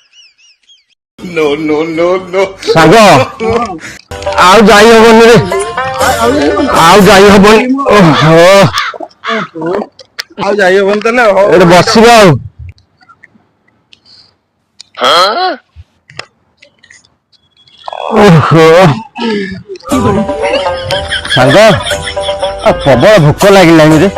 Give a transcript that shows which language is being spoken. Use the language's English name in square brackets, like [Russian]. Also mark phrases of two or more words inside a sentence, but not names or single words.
[English] no no no no [Odia] ସାଙ୍ଗୋ ଆଉ ଯାଇ ହବ ରେ ଆଉ ଯାଇ ହବନି। ଓହୋ ଆଉ ଯାଇ ହବନି ତାହେଲେ ହଉ ଏଠି ବସିବା ଆଉ। ଓହୋ ସାଙ୍ଗ ପ୍ରବଳ ଭୋକ ଲାଗିଲାଣି ରେ।